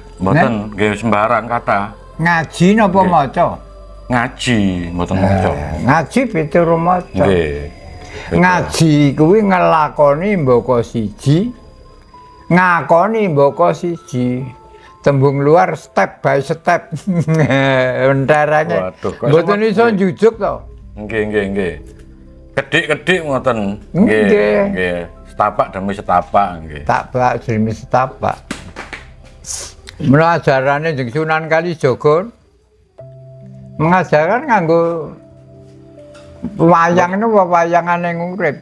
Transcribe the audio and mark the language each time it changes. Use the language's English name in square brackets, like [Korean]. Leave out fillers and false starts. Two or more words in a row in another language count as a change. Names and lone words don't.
[Javanese] Mboten nggih sembarang kata. Ngaji napa maca? Ngaji, mboten maca. Ngaji pituru maca. Nggih. Ngaji kuwi ngelakoni mbaka siji, ngakoni mbaka siji. [English] Tembung luar step by step. [Javanese] Entarane. Waduh, kok mboten iso njujuk to. Nggih. Kedik-kedik ngoten. Nggih. Nggih. [Indonesian] Setapak demi setapak nggih. Tapak demi setapak. [Javanese] Mula ajarane jeung Sunan Kalijaga mengajarkan nganggo wayang itu wayangane ngurip.